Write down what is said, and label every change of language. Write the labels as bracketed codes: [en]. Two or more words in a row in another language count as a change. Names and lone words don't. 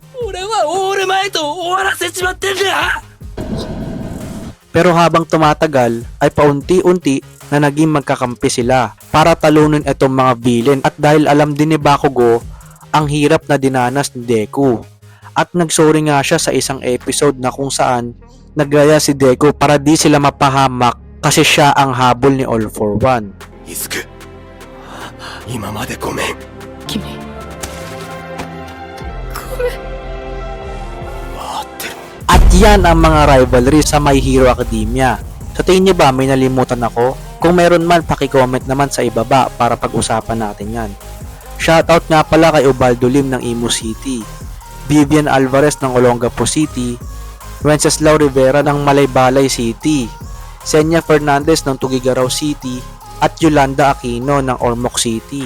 [tl] Pero habang tumatagal ay paunti-unti na naging magkakampi sila para talunin itong mga villain at dahil alam din ni Bakugo ang hirap na dinanas ni Deku. At nagsorry nga siya sa isang episode na kung saan nagraya si Deku para di sila mapahamak kasi siya ang habol ni All for One. [ja] イズク今までごめん君 [tl] At yan ang mga rivalry sa My Hero Academia. Sa tingin niyo ba may nalimutan ako? Kung meron man, paki-comment naman sa ibaba para pag-usapan natin yan. Shoutout nga pala kay Ubaldo Lim ng Imo City, Vivian Alvarez ng Olongapo City, Wenceslao Rivera ng Malaybalay City, Senya Fernandez ng Tugigaraw City, at Yolanda Aquino ng Ormoc City.